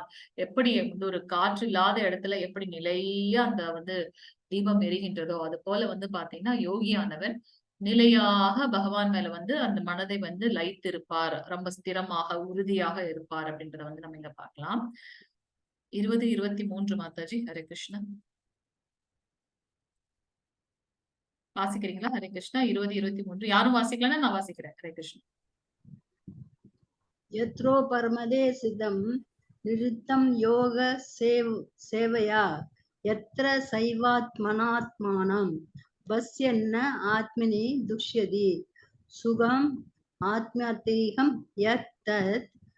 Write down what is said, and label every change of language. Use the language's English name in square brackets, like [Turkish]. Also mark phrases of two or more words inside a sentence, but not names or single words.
[Tamil] எப்படி வந்து ஒரு காற்று இல்லாத இடத்துல எப்படி நிலையா அந்த வந்து தீபம் எரிகின்றதோ அது போல வந்து பாத்தீங்கன்னா யோகியானவர் நிலையாக பகவான் மேல வந்து அந்த மனதை வந்து லைத்திருப்பார், ரொம்ப ஸ்திரமாக உறுதியாக இருப்பார் அப்படின்றத வந்து நம்ம இங்க பார்க்கலாம். 20-23 மாதாஜி. ஹரே கிருஷ்ணா. வாசிக்கிறீங்களா? ஹரே கிருஷ்ணா. 20-23 யாரும் வாசிக்கலன்னா நான் வாசிக்கிறேன். ஹரே கிருஷ்ணா. [Sanskrit] यत्रो परमदे सिद्धं निरुद्धं योग सेवया यत्र सैवात्मनात्मानं पश्यन्न आत्मनि दुष्यति सुखम् आत्म्यतिहं यत्तत्